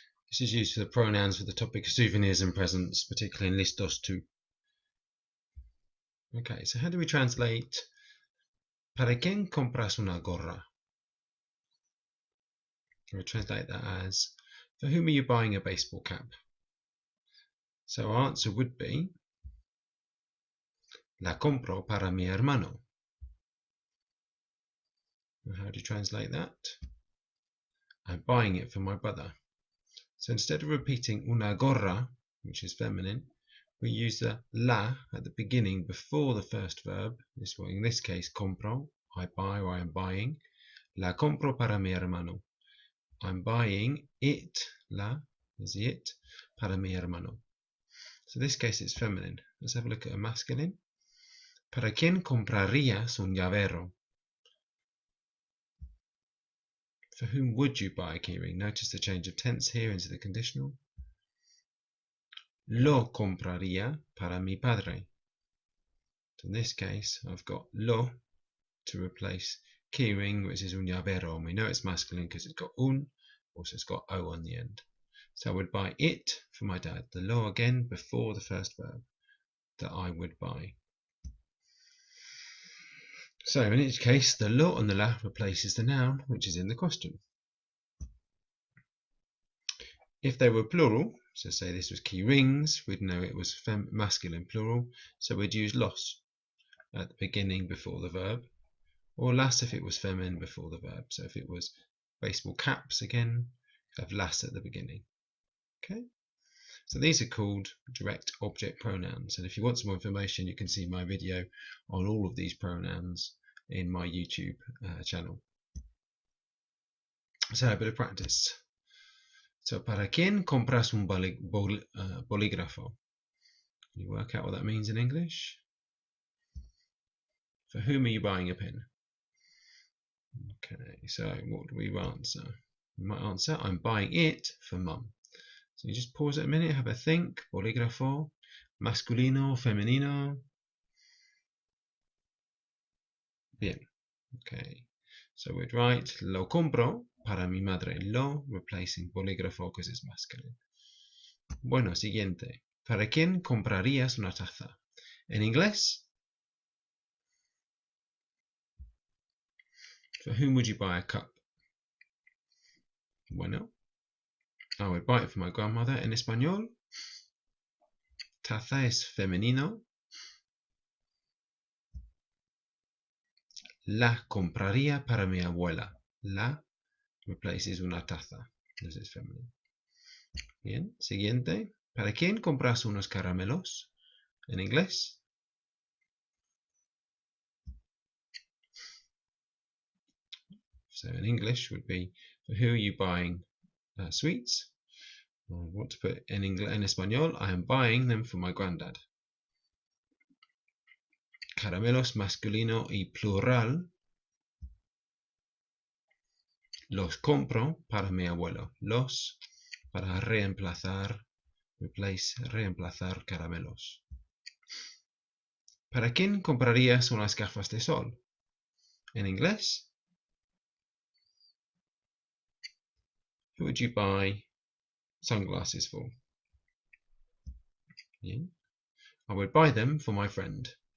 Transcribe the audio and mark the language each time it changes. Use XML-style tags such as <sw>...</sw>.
<en>This is used for the pronouns for the topic of souvenirs and presents, particularly in listos too. Okay, so how do we translate</en> <es>¿Para quién compras una gorra?</es> <en>We translate that as for whom are you buying a baseball cap? So our answer would be</en> <es>La compro para mi hermano.</es> <en>And how do you translate that? I'm buying it for my brother. So instead of repeating una gorra, which is feminine, we use the la at the beginning before the first verb. In this case, compro, I buy or I am buying.</en> <es>La compro para mi hermano.</es> <en>I'm buying it,</en> <es>la is it, para mi hermano.</es> <en>So this case it's feminine. Let's have a look at a masculine.</en> <es>¿Para quién comprarías un llavero?</es> <en>For whom would you buy a keyring? Notice the change of tense here into the conditional.</en> <es>Lo compraría para mi padre.</es> <en>So in this case, I've got lo to replace keyring, which is un llavero, and we know it's masculine because it's got un, also it's got o on the end. So I would buy it for my dad. The lo again before the first verb that I would buy. So in each case, the lo and the la replaces the noun, which is in the question. If they were plural, so say this was key rings, we'd know it was masculine plural, so we'd use los at the beginning before the verb, or las if it was feminine before the verb. So if it was baseball caps, again, have las at the beginning. Okay, so these are called direct object pronouns, and if you want some more information, you can see my video on all of these pronouns in my YouTube channel. So a bit of practice.</en> <es>So, ¿para quién compras un bolígrafo?</es> <en>Can you work out what that means in English? For whom are you buying a pen? Okay, so what do we answer? We might answer, I'm buying it for mum. So you just pause it a minute, have a think.</en> <es>Bolígrafo, masculino, femenino. Bien.</es> <en>Okay, so we'd write</en> <es>lo compro para mi madre.</es> <en>Lo replacing bolígrafo because it's masculine.</en> <es>Bueno, siguiente. ¿Para quién comprarías una taza? En inglés,</es> <en>for whom would you buy a cup? Bueno, I would buy it for my grandmother.</en> <es>En español, taza es femenino. La compraría para mi abuela. La replaces una taza.</es> <en>This is feminine.</en> <es>Bien, siguiente. ¿Para quién compras unos caramelos? En inglés.</es> <en>So in English would be, for who are you buying sweets? I want to put in español, I am buying them for my granddad.</en> <es>Caramelos masculino y plural. Los compro para mi abuelo. Los para reemplazar, reemplazar caramelos. ¿Para quién comprarías unas gafas de sol? En inglés.</es> <en>Who would you buy sunglasses for? Yeah. I would buy them for my friend.</en>